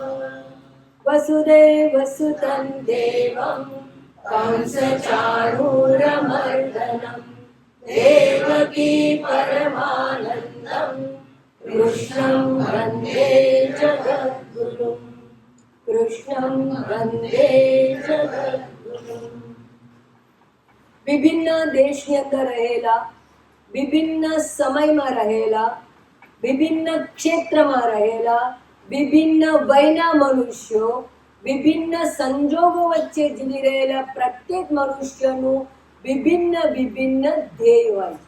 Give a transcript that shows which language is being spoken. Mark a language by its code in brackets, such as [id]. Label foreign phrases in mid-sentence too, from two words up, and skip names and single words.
[sa] वसुदेवसुतं देवं कंसचाणूरमर्दनम् देवकी परमानंदं कृष्णं वन्दे जगद्गुरुं. कृष्णं वन्दे जगद्गुरुं. [gu] વિભિન્ન દેશની અંદર રહેલા, વિભિન્ન સમયમાં રહેલા, વિભિન્ન ક્ષેત્રમાં રહેલા, વિભિન્ન વયના મનુષ્યો, વિભિન્ન સંજોગો વચ્ચે જીવી રહેલા પ્રત્યેક મનુષ્યનું વિભિન્ન વિભિન્ન ધ્યેય હોય છે.